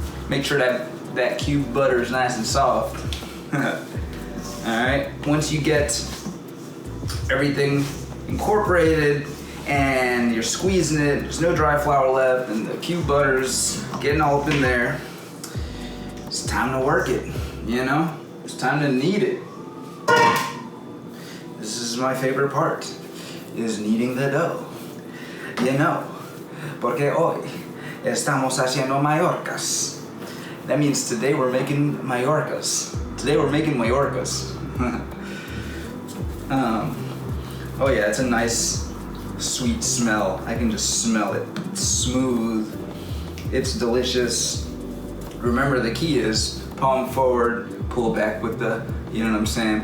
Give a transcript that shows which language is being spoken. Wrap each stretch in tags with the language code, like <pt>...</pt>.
<en>Make sure that cube butter is nice and soft. All right, once you get everything incorporated and you're squeezing it, there's no dry flour left and the cube butter's getting all up in there, it's time to work it, you know? It's time to knead it. This is my favorite part, is kneading the dough. You know,</en> <es>porque hoy estamos haciendo Mallorcas.</es> <en>That means today we're making Mallorcas. Today we're making Mallorcas. Oh yeah, it's a nice sweet smell. I can just smell it. It's smooth. It's delicious. Remember, the key is palm forward, pull back with the, you know what I'm saying?</en>